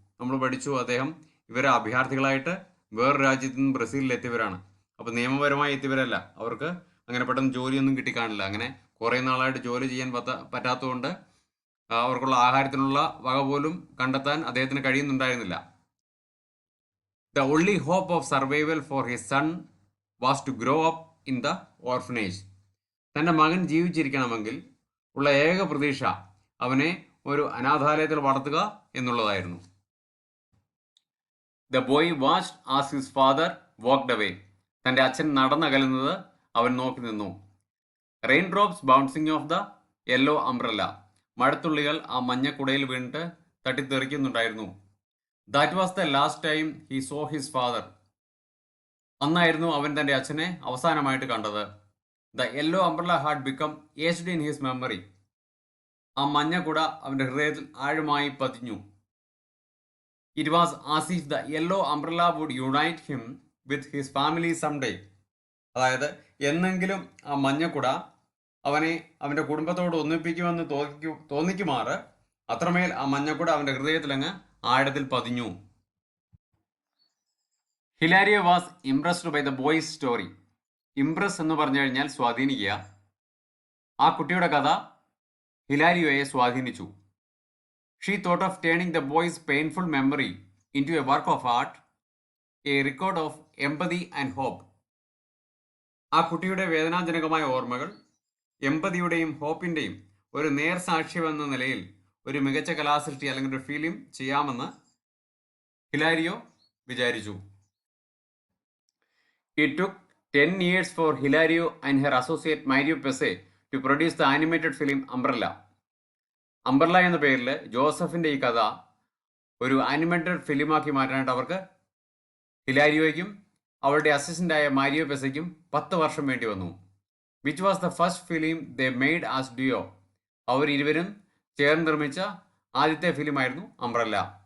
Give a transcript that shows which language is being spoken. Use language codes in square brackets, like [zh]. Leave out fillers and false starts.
[ml] നമ്മൾ പഠിച്ചു അദ്ദേഹം ഇവരെ അഭയാർത്ഥികളായിട്ട് വേറെ രാജ്യത്ത് നിന്ന് ബ്രസീലിൽ എത്തിയവരാണ്. അപ്പോൾ നിയമപരമായി എത്തിയവരല്ല, അവർക്ക് അങ്ങനെ പെട്ടെന്ന് ജോലിയൊന്നും കിട്ടിക്കാണില്ല. അങ്ങനെ കുറേ നാളായിട്ട് ജോലി ചെയ്യാൻ പറ്റാത്തതുകൊണ്ട് അവർക്കുള്ള ആഹാരത്തിനുള്ള വക പോലും കണ്ടെത്താൻ അദ്ദേഹത്തിന് കഴിയുന്നുണ്ടായിരുന്നില്ല. [en] The only hope of survival for his son was to grow up in the orphanage. [ml] തൻ്റെ മകൻ ജീവിച്ചിരിക്കണമെങ്കിൽ ഉള്ള ഏക പ്രതീക്ഷ അവനെ ഒരു അനാഥാലയത്തിൽ വളർത്തുക എന്നുള്ളതായിരുന്നു. [en] The boy watched as his father walked away. [ml] തൻ്റെ അച്ഛൻ നടന്നകലുന്നത് അവൻ നോക്കി നിന്നു. [en] Raindrops bouncing off the yellow umbrella. [ml] മഴത്തുള്ളികൾ ആ മഞ്ഞക്കുടയിൽ വീണിട്ട് തട്ടിത്തെറിക്കുന്നുണ്ടായിരുന്നു. [en] That was the last time he saw his father. [ml] അന്നായിരുന്നു അവൻ തൻ്റെ അച്ഛനെ അവസാനമായിട്ട് കണ്ടത്. [en] The yellow umbrella had become etched in his memory. [ml] ആ മഞ്ഞക്കുട അവൻ്റെ ഹൃദയത്തിൽ ആഴമായി പതിഞ്ഞു. [en] It was as if the yellow umbrella would unite him with his family someday. [ml] അതായത് എന്നെങ്കിലും ആ മഞ്ഞക്കുട അവനെ അവൻ്റെ കുടുംബത്തോട് ഒന്നിപ്പിക്കുമെന്ന് തോന്നിക്കുമാറ് അത്രമേൽ ആ മഞ്ഞക്കുട അവൻ്റെ ഹൃദയത്തിലങ്ങ് ആഴത്തിൽ പതിഞ്ഞു. [en] Hilario was impressed by the boy's story. Impress [ml] എന്ന് പറഞ്ഞു കഴിഞ്ഞാൽ സ്വാധീനിക്കുക. ആ കുട്ടിയുടെ കഥ ഹിലാരിയോയെ സ്വാധീനിച്ചു. [en] She thought of turning the boy's painful memory into a work of art, a record of empathy and hope. [ml] ആ കുട്ടിയുടെ വേദനാജനകമായ ഓർമ്മകൾ എംപതിയുടെയും ഹോപ്പിൻ്റെയും ഒരു നേർസാക്ഷ്യമെന്ന നിലയിൽ ഒരു മികച്ച കലാസൃഷ്ടി അല്ലെങ്കിൽ ഒരു ഫിലിം ചെയ്യാമെന്ന് ഹിലാരിയോ വിചാരിച്ചു. [en] It took 10 years for Hilario and her associate Mario Pesce to produce the animated film Umbrella. [ml] Umbrella എന്ന പേരിൽ ജോസഫിൻ്റെ ഈ കഥ ഒരു ആനിമേറ്റഡ് ഫിലിമാക്കി മാറ്റാനായിട്ട് അവർക്ക് ഹിലാരിയോയ്ക്കും അവരുടെ അസിസ്റ്റൻ്റായ മാരിയോ പെസയ്ക്കും 10 വർഷം വേണ്ടി വന്നു. [en] Which was the first film they made as duo. [ml] അവർ ഇരുവരും ചേർന്ന് നിർമ്മിച്ച ആദ്യത്തെ ഫിലിമായിരുന്നു അംബ്രല്ല.